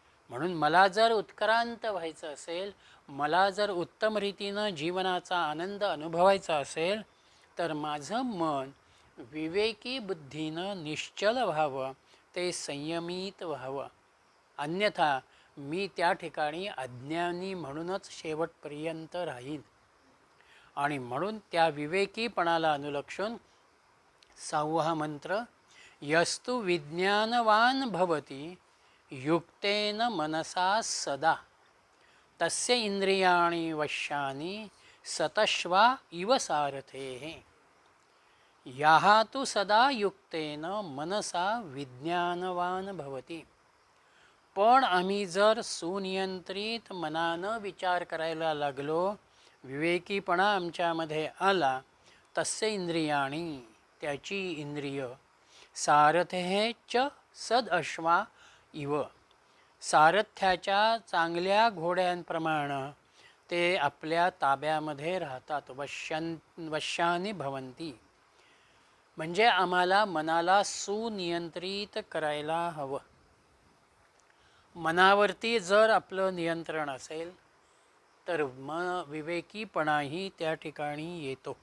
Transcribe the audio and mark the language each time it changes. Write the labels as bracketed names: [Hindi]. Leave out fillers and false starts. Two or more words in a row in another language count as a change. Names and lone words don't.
[Marathi] म्हणून मला जर उत्क्रांत व्हायचं असेल, मला जर उत्तम रीतीनं जीवनाचा आनंद अनुभवायचा असेल, तर माझं मन विवेकी बुद्धीनं निश्चल व्हावं, ते संयमित व्हावं. अन्यथा मी त्या ठिकाणी अज्ञानी म्हणूनच शेवटपर्यंत राहीन. आणि म्हणून त्या विवेकीपणाला अनुलक्षून 6वा मंत्र, [Sanskrit] यस्तु विज्ञानवान भवती युक्तेन मनसा सदा तस्य इंद्रियाणि वश्यानि सतश्वा इव सारथेः. याः तु सदा युक्तेन मनसा विज्ञानवान भवती. [Marathi] पण आम्ही जर सुनियंत्रित मनानं विचार करायला लागलो, विवेकीपणा आमच्यामध्ये आला, [Sanskrit] तस्य इंद्रियाणी, [Marathi] त्याची इंद्रिय, [Sanskrit] सारथेः च सदअश्वा इव, [Marathi] सारथ्याच्या चांगल्या घोड्यांप्रमाणे ते आपल्या ताब्यामध्ये राहतात. [Sanskrit] वश्यानी भवंती. [Marathi] म्हणजे आम्हाला मनाला सुनियंत्रित करायला हवं. मनावरती जर आपलं नियंत्रण असेल तर विवेकीपणाही त्या ठिकाणी येतो.